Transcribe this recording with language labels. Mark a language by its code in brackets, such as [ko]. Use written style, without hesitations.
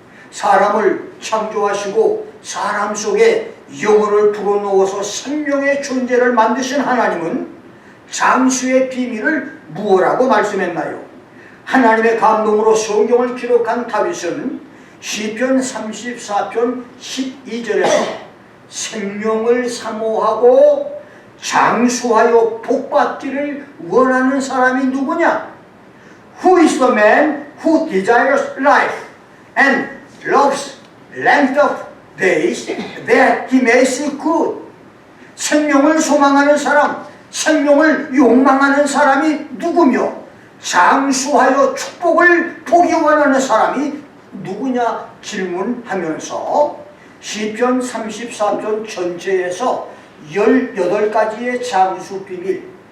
[ko] 사람을 창조하시고 사람 속에 영혼을 불어넣어서 생명의 존재를 만드신 하나님은 장수의 비밀을 무엇라고 말씀했나요? 하나님의 감동으로 성경을 기록한 다윗은 시편 34편 12절에서 생명을 사모하고 장수하여 복받기를 원하는 사람이 누구냐? [en] Who is the man who desires life and loves length of days that he may see good? [ko] 생명을 소망하는 사람, 생명을 욕망하는 사람이 누구며 장수하여 축복을 보기 원하는 사람이 누구냐 질문하면서 시편 34편 전체에서 18가지의 장수 비밀